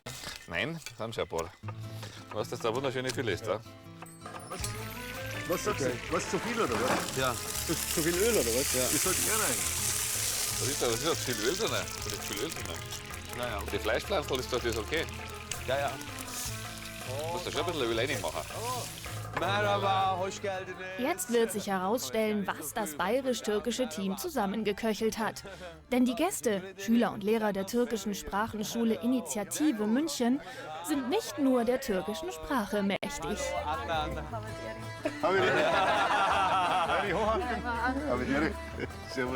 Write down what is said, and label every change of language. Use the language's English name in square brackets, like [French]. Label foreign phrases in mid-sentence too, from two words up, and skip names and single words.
[German] Nein, das sind schon ein paar. Du hast das da wunderschöne Filet, ja. Was sagst du? Was zu viel oder was? Ja. Zu viel Öl oder was? Ja. Das sollte er rein. Was ist da viel Öl drin? Da ist viel Öl drin. Naja. Die Fleischpflanzen ist das okay. Ja, ja. Du musst da schon ein bisschen Öl reinmachen. [Turkish] Merhaba, hoş geldiniz. [German] Jetzt wird sich herausstellen, was das bayerisch-türkische Team zusammengeköchelt hat. Denn die Gäste, Schüler und Lehrer der türkischen Sprachenschule Initiative München, sind nicht nur der türkischen Sprache mächtig. Servus.